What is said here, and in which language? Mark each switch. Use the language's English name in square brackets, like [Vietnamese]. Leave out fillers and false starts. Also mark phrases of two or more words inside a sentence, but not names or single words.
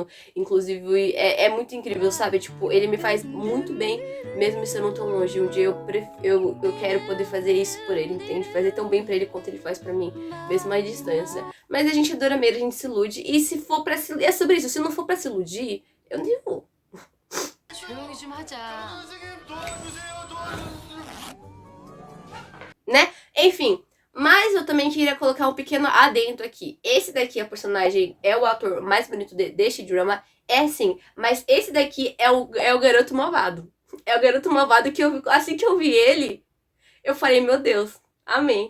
[Portuguese] Inclusive, é muito incrível, sabe? Tipo, ele me faz muito bem, mesmo estando tão longe. Um dia eu quero poder fazer isso por ele, entende? Fazer tão bem pra ele quanto ele faz pra mim, mesmo à distância. Mas a gente adora mesmo, a gente se ilude. E se for pra se... É sobre isso. Se não for pra se iludir, eu nem vou. [Korean] 조용히 좀 하자. [Portuguese] Né? Enfim... Mas eu também queria colocar um pequeno adendo aqui. Esse daqui, a personagem, é o ator mais bonito deste drama. É sim, mas esse daqui é o garoto malvado. É o garoto malvado que assim que eu vi ele, eu falei, meu Deus, amém.